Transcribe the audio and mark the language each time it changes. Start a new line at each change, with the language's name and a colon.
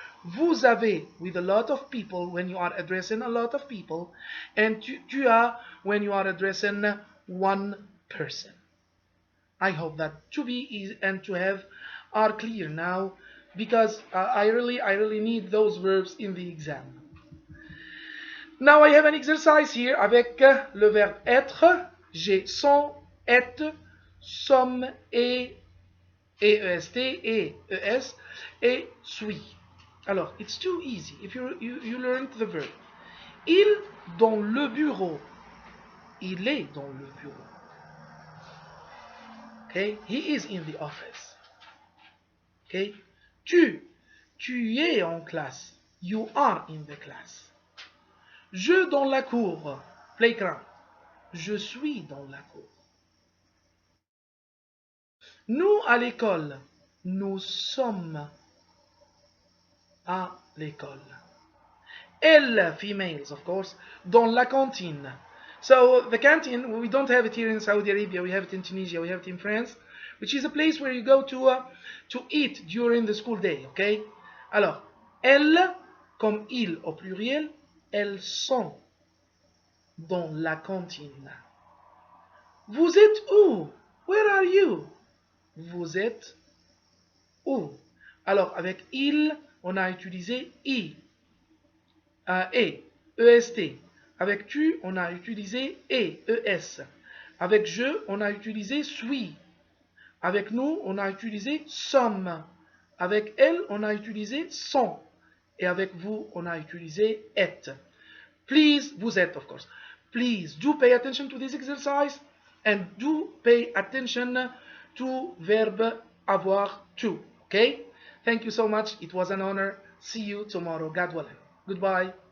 French: Vous avez
English: with a lot of people when you are addressing a lot of people, and
French: tu as
English: when you are addressing one person. I hope that to be and to have are clear now because I really need those verbs in the exam. Now I have an exercise here
French: avec le verbe être. J'ai son, être, somme, et, est, et, es, et suis.
English: Alors, it's too easy if you learned the verb.
French: Il dans le bureau. Il est dans le bureau.
English: Okay? He is in the office. Okay?
French: Tu es en classe.
English: You are in the class.
French: Je dans la cour.
English: Playground.
French: Je suis dans la cour. Nous à l'école. Nous sommes à l'école. Elles,
English: females, of course,
French: dans la cantine.
English: So the canteen, we don't have it here in Saudi Arabia. We have it in Tunisia. We have it in France, which is a place where you go to eat during the school day. Okay?
French: Alors, elles, comme ils au pluriel, elles sont dans la cantine. Vous êtes où?
English: Where are you?
French: Vous êtes où? Alors, avec il, on a utilisé i, et, est. Avec tu, on a utilisé et, es. Avec je, on a utilisé suis. Avec nous, on a utilisé sommes. Avec elle, on a utilisé sont. Et avec vous, on a utilisé êtes.
English: Please,
French: vous êtes,
English: of course. Please do pay attention to this exercise and do pay attention to verb avoir to. Okay? Thank you so much. It was an honor. See you tomorrow. God willing. Goodbye.